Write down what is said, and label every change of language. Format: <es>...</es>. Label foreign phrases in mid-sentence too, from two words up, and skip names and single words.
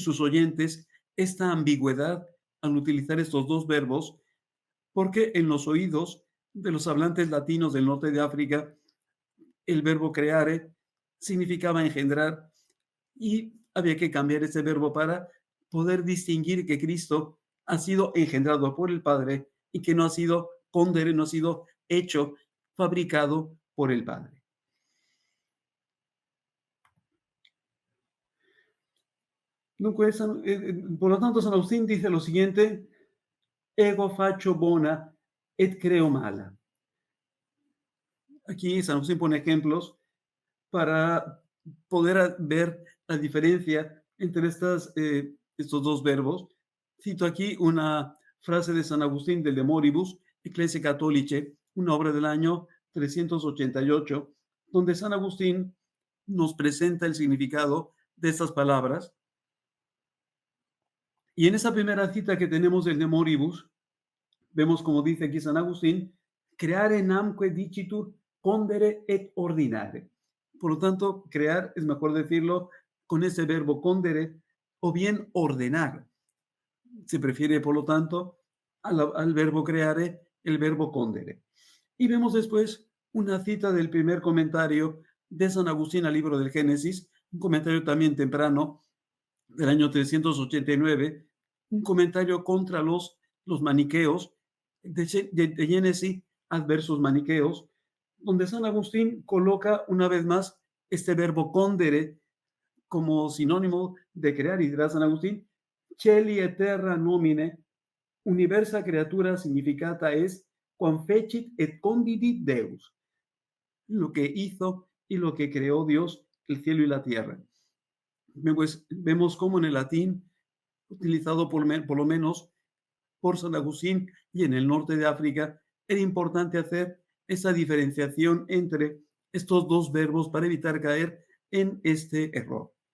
<es>sus oyentes esta ambigüedad al utilizar estos dos verbos, porque en los oídos de los hablantes latinos del norte de África, el verbo creare significaba engendrar y había que cambiar ese verbo para poder distinguir que Cristo ha sido engendrado por el Padre y que no ha sido pondere, no ha sido hecho, fabricado por el Padre. Por lo tanto, San Agustín dice lo siguiente:</es> <la>ego faccio bona et creo mala.</la> <es>Aquí San Agustín pone ejemplos para poder ver la diferencia entre estos dos verbos. Cito aquí una frase de San Agustín del De Moribus Ecclesiae Catholicae, una obra del año 388, donde San Agustín nos presenta el significado de estas palabras. Y en esa primera cita que tenemos del De Moribus, vemos como dice aquí San Agustín:</es> <la>creare namque dicitur condere et ordinare.</la> <es>Por lo tanto, crear es mejor decirlo con ese verbo condere o bien ordenar. Se prefiere, por lo tanto, al verbo creare el verbo condere. Y vemos después una cita del primer comentario de San Agustín al libro del Génesis, un comentario también temprano del año 389, un comentario contra los maniqueos, de Génesis adversus maniqueos, donde San Agustín coloca una vez más este verbo condere como sinónimo de crear, y dirá San Agustín:</es> <la>Celi et terra nomine, universa creatura significata es quam fecit et condidit Deus.</la> <es>Lo que hizo y lo que creó Dios, el cielo y la tierra. Pues vemos cómo en el latín, utilizado por lo menos por San Agustín y en el norte de África, era importante hacer esa diferenciación entre estos dos verbos para evitar caer en este error.</es>